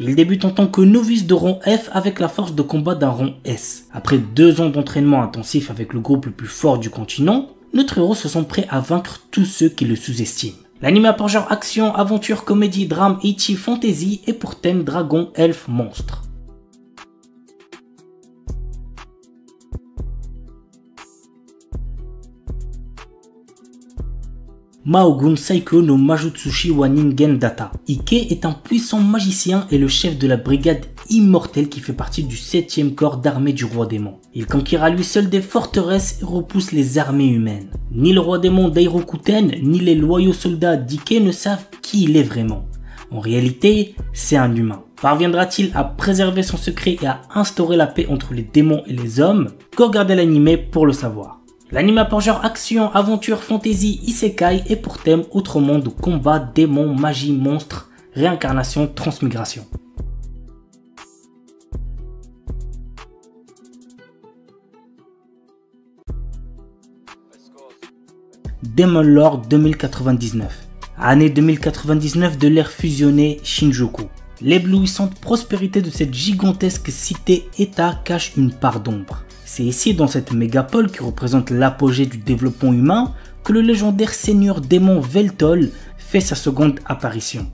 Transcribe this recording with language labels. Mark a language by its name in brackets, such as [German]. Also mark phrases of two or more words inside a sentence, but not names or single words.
[French] Il débute en tant que novice de rang F avec la force de combat d'un rang S. Après 2 ans d'entraînement intensif avec le groupe le plus fort du continent, notre héros se sent prêt à vaincre tous ceux qui le sous-estiment. L'anime a pour genre action, aventure, comédie, drame, ecchi, fantasy et pour thème dragon, elfe, monstre. Mahogun Saiko no Majutsushi wa Ningen Data. Ike est un puissant magicien et le chef de la brigade immortelle qui fait partie du 7e corps d'armée du roi démon. Il conquiert à lui seul des forteresses et repousse les armées humaines. Ni le roi démon Dairokuten, ni les loyaux soldats d'Ike ne savent qui il est vraiment. En réalité, c'est un humain. Parviendra-t-il à préserver son secret et à instaurer la paix entre les démons et les hommes? Qu'au regarder l'anime pour le savoir. L'anime a pour genre action, aventure, fantasy, isekai et pour thème autre monde, combat, démons, magie, monstres, réincarnation, transmigration. Demon Lord 2099. Année 2099 de l'ère fusionnée Shinjuku. L'éblouissante prospérité de cette gigantesque cité-état cache une part d'ombre. C'est ici, dans cette mégapole qui représente l'apogée du développement humain, que le légendaire seigneur démon Veltol fait sa seconde apparition.